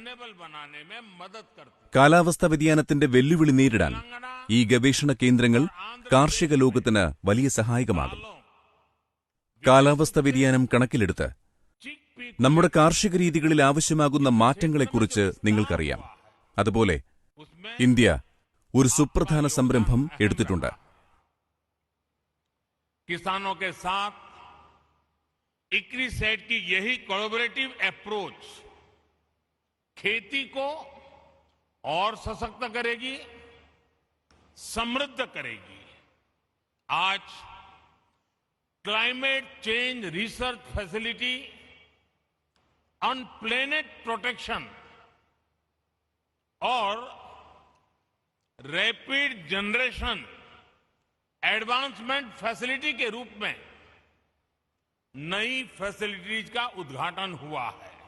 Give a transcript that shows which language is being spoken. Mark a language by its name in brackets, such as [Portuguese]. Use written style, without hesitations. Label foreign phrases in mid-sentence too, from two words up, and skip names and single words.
[Malayalam] കാലാവസ്ഥാ വ്യതിയാനത്തിന്റെ വെല്ലുവിളി നേരിടാൻ ഈ ഗവേഷണ കേന്ദ്രങ്ങൾ കാർഷിക ലോകത്തിന് വലിയ സഹായകമാകും. കാലാവസ്ഥാ വ്യതിയാനം കണക്കിലെടുത്ത് നമ്മുടെ കാർഷിക രീതികളിൽ ആവശ്യമാകുന്ന മാറ്റങ്ങളെക്കുറിച്ച് നിങ്ങൾക്കറിയാം. അതുപോലെ ഇന്ത്യ ഒരു സുപ്രധാന സംരംഭം എടുത്തിട്ടുണ്ട്. [Hindi] किसानों के साथ इक्रिसेट की यही [English] collaborative approach [Hindi] खेती को और सशक्त करेगी, समृद्ध करेगी. आज [English] climate change research facility on planet protection [Hindi] और [English] rapid generation advancement facility [Hindi] के रूप में नई फैसिलिटीज का उद्घाटन हुआ है.